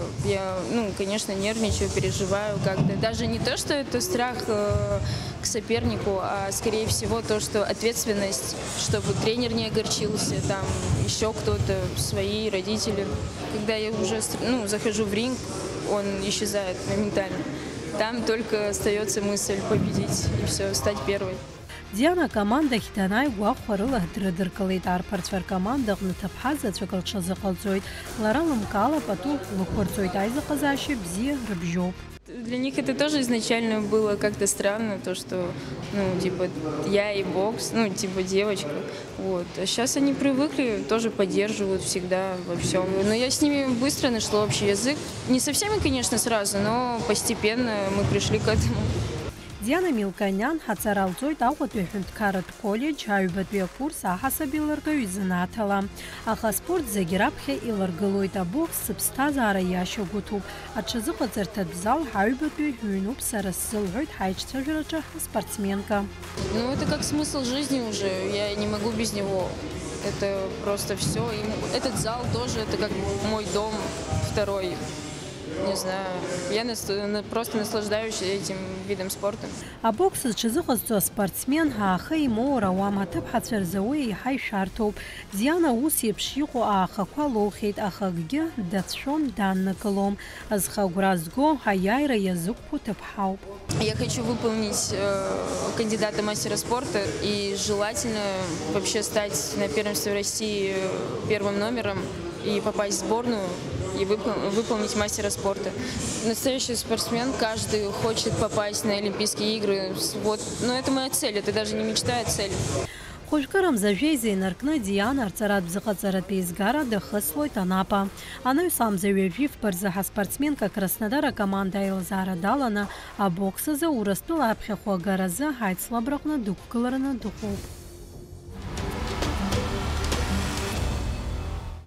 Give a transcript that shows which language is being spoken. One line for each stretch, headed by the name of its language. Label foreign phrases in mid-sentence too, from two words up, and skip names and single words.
Russian: Я, ну, конечно, нервничаю, переживаю как-то. Даже не то, что это страх к сопернику, а скорее всего то, что ответственность, чтобы тренер не огорчился, там еще кто-то, свои родители. Когда я уже, ну, захожу в ринг, он исчезает моментально. Там только остается мысль победить и все, стать первой.
Abkhazian: Диана командахь данааигәахәа рыла дрыдыркылеит. Арԥарцәа ркоманда аҟны ҭыԥҳа заҵәык лҽазыҟалҵоит. Лара лымкаала пату лықәырҵоит. Аизыҟазаашьа бзиа рыбжьоуп.
Russian: Для них это тоже изначально было как-то странно, то, что, ну, типа, я и бокс, ну, типа, девочка, вот. А сейчас они привыкли, тоже поддерживают всегда во всем. Но я с ними быстро нашла общий язык. Не со всеми, конечно, сразу, но постепенно мы пришли к этому.
Abkhazian: Диана Милкониан ҳацаралҵоит Аҟәатәи аҳәынҭқарратә коллеџь аҩбатәи акурс аҳасаби еилыргаҩ изынаҭала. Аха аспорт зегьы раԥхьа иларгылоит. Абокс сыԥсҭазаара иашьагәыҭуп. Аҽазыҟаҵарҭатә зал аҩбатәи ҩнуп сара сзылҳәоит ҳаиҿцәажәараҿы аспортсменка.
Russian: Ну, это как смысл жизни уже. Я не могу без него. Это просто все. И этот зал тоже, это как мой дом второй. Не знаю, я просто наслаждаюсь этим видом спорта.
Abkhazian: Абокс зҽазыҟазҵо аспортсмен аахы имоур ауам. Аҭыԥҳацәа рзы уи еиҳа ишәарҭоуп. Диана ус еиԥш иҟоу аахақәа лоухьеит, аха акгьы дацәшәом, даннакылом. Зхы агәра зго аиааира иазықәԥо ҭыԥҳауп.
Russian: Я хочу выполнить кандидата мастера спорта и желательно вообще стать на первенстве России первым номером и попасть в сборную и выполнить мастера спорта. Настоящий спортсмен, каждый хочет попасть на Олимпийские игры. Вот. Но это моя цель, это даже не мечта, а цель.
Abkhazian: Хәыҷкыра мзажәеиза инаркны Диана арҵаратә зыҟаҵаратәы еизгара дахыслоит анапа. Анаҩс амзаҩ ажәифба рзы ҳаспортсменка Краснодар акоманда аилазаара даланы абокс азы Урыстәыла аԥхьахә агаразы аицлабраҟны дықәгылараны дыҟоуп.